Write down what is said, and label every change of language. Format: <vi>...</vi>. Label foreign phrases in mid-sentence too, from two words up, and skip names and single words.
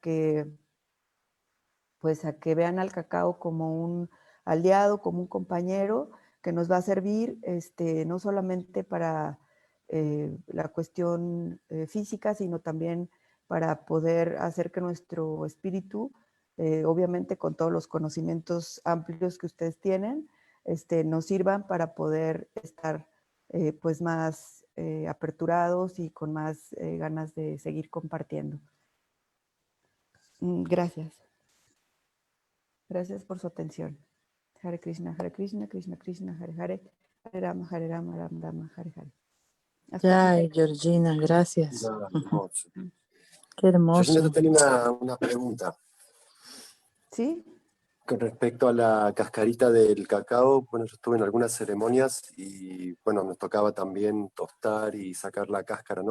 <es>pues a que vean al cacao como un aliado, como un compañero que nos va a servir no solamente para la cuestión física, sino también para poder hacer que nuestro espíritu, obviamente con todos los conocimientos amplios que ustedes tienen, nos sirvan para poder estar pues más aperturados y con más ganas de seguir compartiendo. Gracias. Gracias por su atención.</es> <sa>Hare Krishna, Krishna, Krishna, Hare Rama, Rama, Rama, Hare Hare.</sa> <es>Ya, Georgina, gracias. Hermoso. Qué hermoso. Georgina, yo tenía una pregunta. ¿Sí? Con respecto a la cascarita del cacao, bueno, yo estuve en algunas ceremonias y, bueno, nos tocaba también tostar y sacar la cáscara, ¿no?</es>